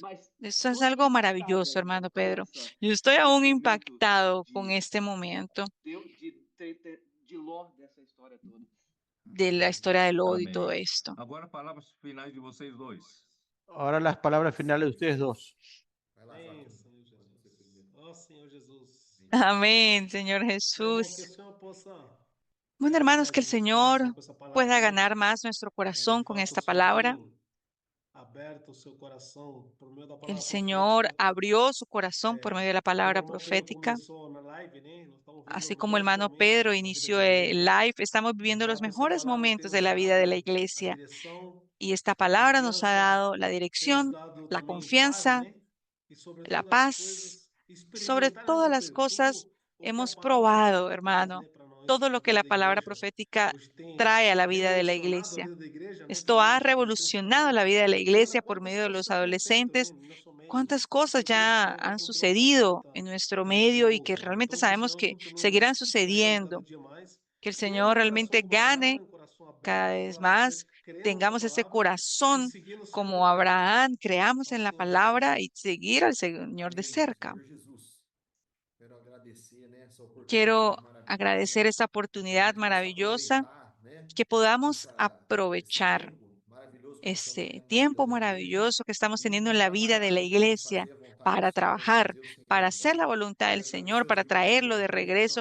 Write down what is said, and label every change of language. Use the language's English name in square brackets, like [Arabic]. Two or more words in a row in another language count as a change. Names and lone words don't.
[Spanish] Esto es algo maravilloso, hermano Pedro. Yo estoy aún impactado con este momento de la historia del Lot y todo esto. Ahora las palabras finales de ustedes dos. [Portuguese] Amém, Senhor Jesus. Ó Senhor Jesus. [Spanish] Amén, Señor [Portuguese] Meu irmão, [Spanish] Jesús. [Portuguese] que o Senhor possa [Spanish] Bueno, [Portuguese] ganhar [Spanish] hermanos, [Portuguese] mais [Spanish] que el [Portuguese] o nosso [Spanish] Señor [Portuguese] coração com essa palavra, [Spanish] pueda [Portuguese] né? [Spanish] ganar más nuestro [Portuguese] De [Spanish] corazón con [Portuguese] fato, [Spanish] esta [Portuguese] o Senhor [Spanish] palabra. [Portuguese] tem aberto o seu coração por meio da [Spanish] El [Portuguese] palavra [Spanish] Señor [Portuguese] profética. [Spanish] abrió su corazón por medio de la [Portuguese] Como o [Spanish] palabra [Portuguese] irmão Pedro [Spanish] profética. [Portuguese] começou na live, né? Nós estamos [Spanish] Así [Portuguese] vivendo [Spanish] como el [Portuguese] bons [Spanish] hermano [Portuguese] momentos [Spanish] Pedro [Portuguese] na vida [Spanish] inició [Portuguese] da [Spanish] el [Portuguese] igreja. [Spanish] live, estamos [Portuguese] De [Spanish] viviendo los [Portuguese] fato, essa [Spanish] mejores [Portuguese] palavra tem [Spanish] momentos de [Portuguese] nos [Spanish] la vida de la [Portuguese] dado a [Spanish] iglesia. [Portuguese] direção, [Spanish] Y esta [Portuguese] a [Spanish] palabra nos ha [Portuguese] confiança, [Spanish] dado la [Portuguese] tem nos [Spanish] dirección, [Portuguese] dado [Spanish] la [Portuguese] também paz, [Spanish] confianza, [Portuguese] né? E sobre [Spanish] la [Portuguese] todas as [Spanish] paz. [Portuguese] coisas, [Spanish] Sobre [Portuguese] experimentar, né, [Spanish] todas [Portuguese] irmão [Spanish] las [Portuguese] Pedro? [Spanish] cosas [Portuguese] Tudo o que a [Spanish] hemos [Portuguese] palavra [Spanish] probado, [Portuguese] profética traz, [Spanish] hermano, [Portuguese] né, para nós, [Spanish] todo [Portuguese] na [Spanish] lo que [Portuguese] vida [Spanish] la [Portuguese] da [Spanish] palabra [Portuguese] igreja. [Spanish] profética [Portuguese] Hoje tem [Spanish] trae a la vida de la [Portuguese] revolucionado a [Spanish] iglesia. [Portuguese] vida da igreja, né? [Spanish] Esto ha [Portuguese] Desde os tempos para [Spanish] revolucionado [Portuguese] cá. [Spanish] la vida de la iglesia por [Portuguese] Quantas [Spanish] medio de [Portuguese] coisas [Spanish] los [Portuguese] acontecem também [Spanish] adolescentes. [Portuguese] no nosso meio. [Spanish] Cuántas cosas [Portuguese] E por isso [Spanish] ya [Portuguese] nós [Spanish] han [Portuguese] continuamos com [Spanish] sucedido [Portuguese] muita [Spanish] en nuestro [Portuguese] emoção, [Spanish] medio y que [Portuguese] ouça. [Spanish] realmente [Portuguese] Então, que o [Spanish] sabemos [Portuguese] Senhor [Spanish] que [Portuguese] continue [Spanish] seguirán [Portuguese] nos guiando cada [Spanish] sucediendo. [Portuguese] dia mais. [Spanish] Que el Señor realmente gane cada vez más, tengamos ese corazón como Abraham, creamos en la palabra y seguir al Señor de cerca. Quiero agradecer esta oportunidad maravillosa, que podamos aprovechar este tiempo maravilloso que estamos teniendo en la vida de la iglesia para trabajar, para hacer la voluntad del Señor, para traerlo de regreso.